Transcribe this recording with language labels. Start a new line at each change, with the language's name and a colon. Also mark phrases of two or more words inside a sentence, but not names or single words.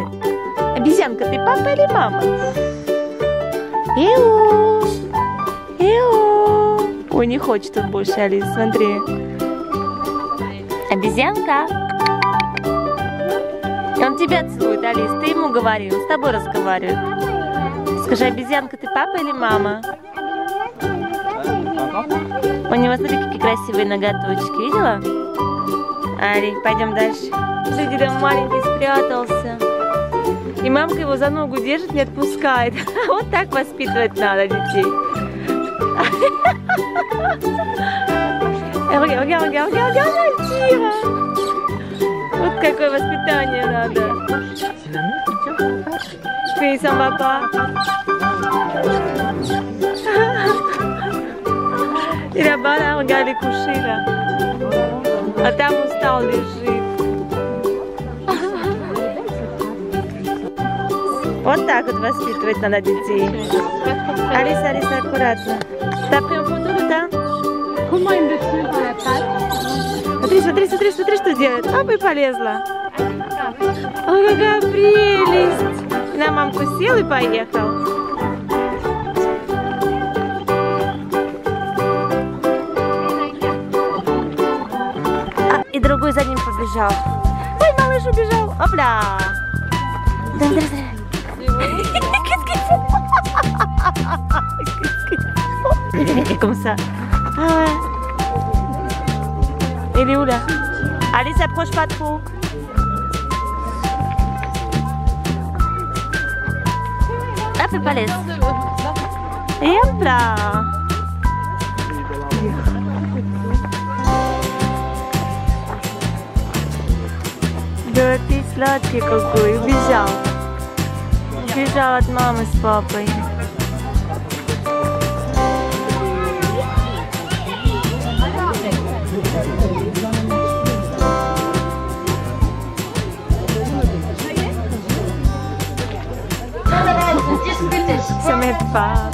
Russian: Обезьянка, ты папа или мама? Ой, не хочет он больше, Алис, смотри. Обезьянка. И он тебя целует, Алис, ты ему говори, он с тобой разговаривает. Скажи, обезьянка, ты папа или мама?
French: Papa et maman.
Russian: У него, смотри, какие красивые ноготочки. Видела? Ари, пойдем дальше. Смотри, там маленький спрятался. И мамка его за ногу держит, не отпускает. Вот так воспитывать надо детей. Regarde, тихо. Вот какое воспитание надо.
French: Oui, ça va pas. И là-bas, là, regarde les couchers, là.
Russian: А там устал, лежит. Вот так вот воспитывать надо детей. Алиса, Алиса, аккуратно.
French: T'as pris en photo le temps? Comment il me tient par la patte?
Russian: Смотри, смотри, смотри, смотри, что делает. Оп, и полезла. Ой, какая прелесть. На мамку сел и поехал. И другой за ним побежал. Ой, малыш убежал. Опля. Давай, давай, давай.
French: Comme ça. Ah ouais. Il est où là? Allez, s'approche pas trop. Ah, fais pas l'aise. Et hop là.
Russian: Да ты сладкий какой. Убежал. Убежал от мамы с папой.
French: Ça m'aide pas.